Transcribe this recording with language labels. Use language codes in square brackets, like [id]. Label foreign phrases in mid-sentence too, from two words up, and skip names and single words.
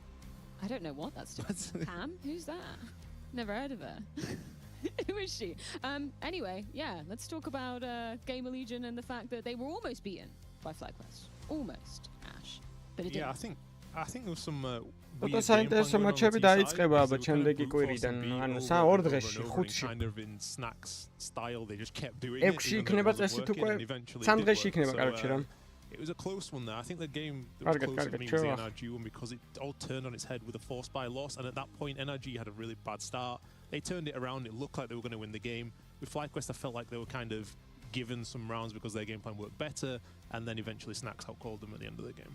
[en] I don't know what that's doing. Pam? Who's that? Never heard of her. Who is she? Anyway, yeah, let's talk about Gamer Legion and the fact that they were almost beaten by FlyQuest. Almost, Ash. But it didn't. I think there was some [ka] Toto საინტერესო მაჩები დაიწყება აბა შემდეგი კვირიდან, ანუ 2 დღეში, 5-ში. [en] Kind of in Snacks style, they just kept doing it. [ka] 6-ში იქნება წესით უკვე 3 დღეში იქნება, კაროჩე რა. [en] It was a close one there. I think the game that was close to me was the NRG one because it all turned on its head with a force buy loss, and at that point NRG had a really bad start. They turned it around, it looked like they were going to win the game. With FlyQuest I felt like they were kind of given some rounds because their game plan worked better, and then eventually Snacks outcalled them at the end of the game.